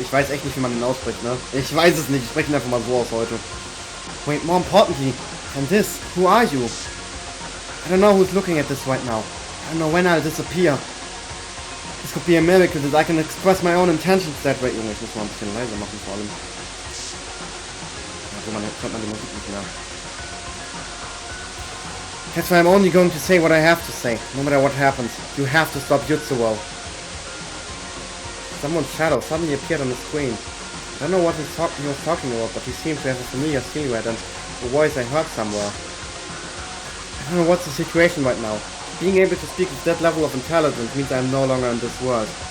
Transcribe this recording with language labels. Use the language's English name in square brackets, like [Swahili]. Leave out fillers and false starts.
[German] Ich weiß echt nicht, wie man den ausspricht, ne? Ich weiß es nicht, ich spreche ihn einfach mal so aus heute. [English] Wait, more importantly than this, who are you? I don't know who's looking at this right now. I don't know when I'll disappear. This could be a miracle that I can express my own intentions that way. [German] Junge, ich muss mal ein bisschen leiser machen vor allem. Also man hört man die Musik nicht mehr. [English] That's why I'm only going to say what I have to say, no matter what happens. You have to stop Jutsuo. Someone's shadow suddenly appeared on the screen. I don't know what he was talking about, but he seemed to have a familiar silhouette and a voice I heard somewhere. I don't know what's the situation right now. Being able to speak with that level of intelligence means I'm no longer in this world.